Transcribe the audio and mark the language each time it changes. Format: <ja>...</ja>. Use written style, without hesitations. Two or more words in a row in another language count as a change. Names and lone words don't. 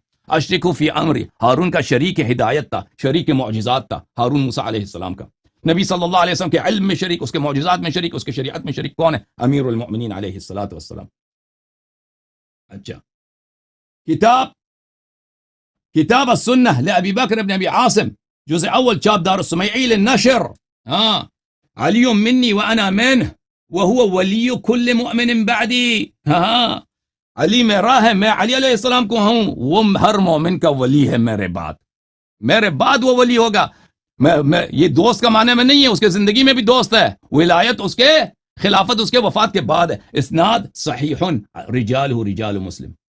<ar>اشرکو فی امری،</ar> <ur>ہارون کا شریک ہدایت تھا، شریک معجزات تھا ہارون موسیٰ</ur> <ar>علیہ السلام</ar> <ur>کا. نبی</ur> <ar>صلی اللہ علیہ وسلم</ar> <ur>کے علم میں شریک، اس کے معجزات میں شریک، اس کے شریعت میں شریک کون ہے؟</ur> <ar>امیر المؤمنین علیہ الصلوۃ والسلام.</ar> <ur>اچھا، کتاب السنہ لأبی بکر بن ابی عاصم، جزء اول چاپ دار السمیعی للنشر.</ur> <ar>علی منی وانا منہ وهو ولی کل مؤمن بعدی.</ar> <ur>علی میرا ہے، میں علی</ur> <ar>علیہ السلام</ar> <ur>کو ہوں، وہ ہر مومن کا ولی ہے میرے بعد وہ ولی ہوگا. میں یہ دوست کا معنی میں نہیں ہے، اس کے زندگی میں بھی دوست ہے. ولایت اس کے، خلافت اس کے وفات کے بعد ہے.</ur> <ar>اسناد صحیح، رجال مسلم.</ar>